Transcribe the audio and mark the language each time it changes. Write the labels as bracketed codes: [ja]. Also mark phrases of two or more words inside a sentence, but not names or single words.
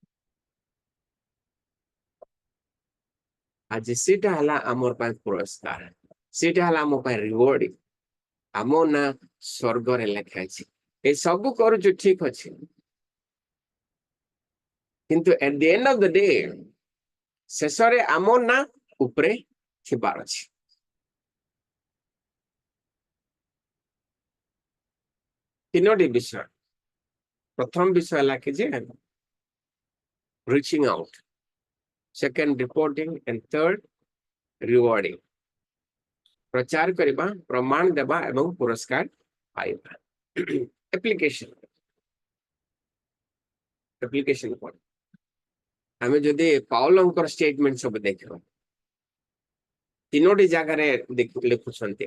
[or] ଆଜି ସେଇଟା ହେଲା ଆମର ପାଇଁ ପୁରସ୍କାର, ସେଇଟା ହେଲା ଆମ ପାଇଁ ରିୱାର୍ଡିଂ। ଆମ ନାଁ ସ୍ୱର୍ଗରେ ଲେଖା ହେଇଛି। ଏ ସବୁ କରୁଛୁ ଠିକ ଅଛି, କିନ୍ତୁ [en] at the end of the day [or] ଶେଷରେ ଆମ ନାଁ ଉପରେ ଥିବାର ଅଛି। ତିନୋଟି ବିଷୟ। ପ୍ରଥମ ବିଷୟ ହେଲା କି ଯେ [en] reaching out, second reporting, and third rewarding। [or] ପ୍ରଚାର କରିବା, ପ୍ରମାଣ ଦେବା ଏବଂ ପୁରସ୍କାର ପାଇବା। ଆପ୍ଲିକେସନ କଣ? ଆମେ ଯଦି ପାଉଲଙ୍କର ଷ୍ଟେଟମେଣ୍ଟ ସବୁ ଦେଖିବା, ତିନୋଟି ଜାଗାରେ ଲେଖୁଛନ୍ତି।